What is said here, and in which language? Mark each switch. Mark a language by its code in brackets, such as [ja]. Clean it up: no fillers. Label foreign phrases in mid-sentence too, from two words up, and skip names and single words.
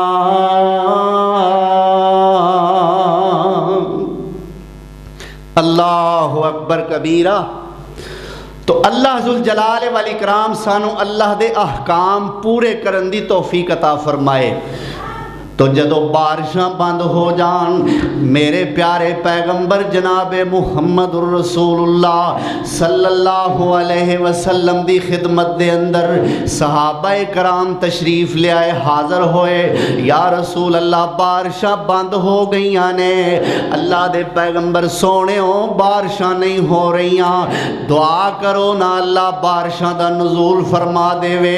[ar] الله أكبر كبيرا. [pa] ਤੋ [ar] الله ذو الجلال والإكرام [pa] ਸਾਨੂੰ ਅੱਲਾਹ ਦੇ ਅਹਕਾਮ ਪੂਰੇ ਕਰਨ ਦੀ ਤੌਫ਼ੀਕ ਅਤਾ ਫ਼ਰਮਾਏ। ਤੋ ਜਦੋਂ ਬਾਰਿਸ਼ਾਂ ਬੰਦ ਹੋ ਜਾਣ, ਮੇਰੇ ਪਿਆਰੇ ਪੈਗੰਬਰ ਜਨਾਬ ਮੁਹੰਮਦੁਰ ਰਸੂਲੁੱਲਾਹ [ar] صلى الله عليه وسلم [pa] ਦੀ ਖ਼ਿਦਮਤ ਦੇ ਅੰਦਰ ਸਹਾਬਾਏ ਕਿਰਾਮ ਤਸ਼ਰੀਫ਼ ਲੈ ਆਏ, ਹਾਜ਼ਰ ਹੋਏ, [ar] يا رسول الله [pa] ਬਾਰਿਸ਼ਾਂ ਬੰਦ ਹੋ ਗਈਆਂ ਨੇ, ਅੱਲਾਹ ਦੇ ਪੈਗੰਬਰ ਸੋਹਣੇ ਹੋ ਬਾਰਿਸ਼ਾਂ ਨਹੀਂ ਹੋ ਰਹੀਆਂ, ਦੁਆ ਕਰੋ ਨਾ ਅੱਲਾਹ ਬਾਰਿਸ਼ਾਂ ਦਾ ਨੁਜ਼ੂਲ ਫ਼ਰਮਾ ਦੇਵੇ।